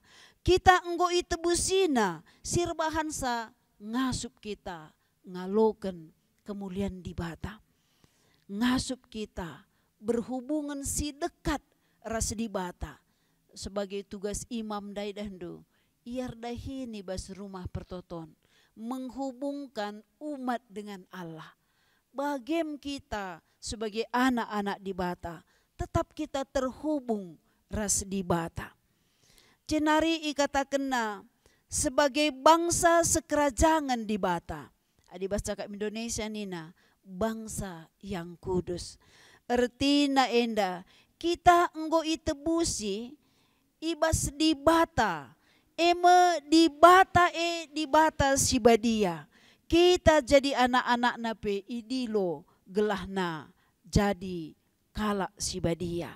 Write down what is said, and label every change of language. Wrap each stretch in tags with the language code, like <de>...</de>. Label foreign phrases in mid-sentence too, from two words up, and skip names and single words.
<btx>Kita enggo itebusina, sirbahansa ngasup kita, ngaloken kemuliaan di bata. Ngasup kita, berhubungan si dekat ras di bata.</btx> <id>Sebagai tugas imam</id> <btx>dai dandu, iar dahini bas rumah pertoton.</btx> <id>Menghubungkan umat dengan Allah.</id> <btx>Bagem kita</btx> <id>sebagai anak-anak</id> <btx>di bata, tetap kita terhubung ras di bata. Cenari ikatakenna</btx> <id>sebagai bangsa</id> <btx>sekerajangan di bata. Adibas cakap Indonesia nina,</btx> <id>bangsa yang kudus.</id> <btx>Ertina enda, kita enggo itebusi ibas di bata. Di bata si badia. Kita jadi anak-anak nape idilo gelahna jadi kalak si badia.</btx>